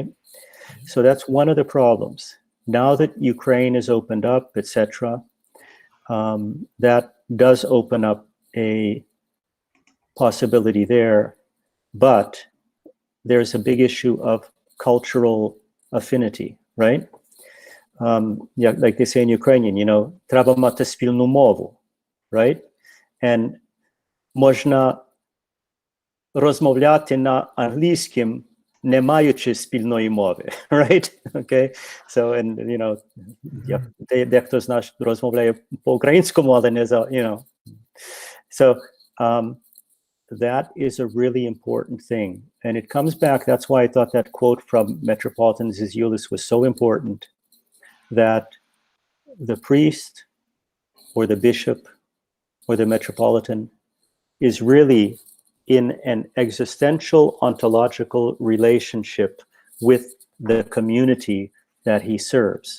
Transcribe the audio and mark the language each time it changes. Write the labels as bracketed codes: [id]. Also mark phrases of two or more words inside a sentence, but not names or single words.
[en] So that's one of the problems. Now that Ukraine is opened up, etc., that does open up a possibility there, but there's a big issue of cultural affinity, right? Like they say in Ukrainian, [uk] треба мати спільну мову, [en] right? And [uk] можна розмовляти на англійському, не маючи спільної мови, [en] right? Okay? So, and, [uk] дехто з нас розмовляє по-українському, але не за, [en] So, that is a really important thing. And it comes back, that's why I thought that quote from Metropolitan Zizioulis was so important, that the priest or the bishop or the metropolitan is really in an existential ontological relationship with the community that he serves.